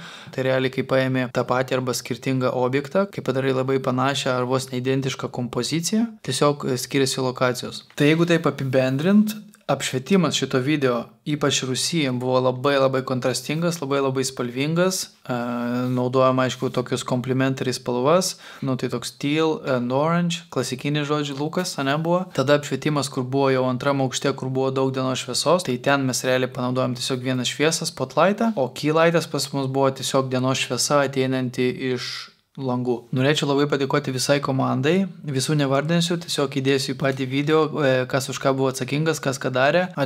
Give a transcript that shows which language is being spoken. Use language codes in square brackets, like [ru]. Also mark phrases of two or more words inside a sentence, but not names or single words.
[lt] Tai realiai, kai paėmė tą patį arba skirtingą objektą, kai padarai labai panašią ar vos neidentišką kompoziciją, tiesiog skiriasi lokacijos. Tai jeigu taip apibendrint, apšvietimas šito video, ypač Rusijai, buvo labai kontrastingas, labai spalvingas. Naudojama, aišku, tokius complementary spalvas, tai toks [en] teal and orange, [lt] klasikinis žodžiu Lukas, buvo. Tada apšvietimas, kur buvo jau antram aukšte, kur buvo daug dienos šviesos, tai ten mes realiai panaudojom tiesiog vieną šviesą, spotlightą, o keylightas pas mus buvo tiesiog dienos šviesa ateinanti iš langų. Norėčiau labai padėkoti visai komandai, visų nevardinsiu, tiesiog įdėsiu į patį video, kas už ką buvo atsakingas, kas ką darė.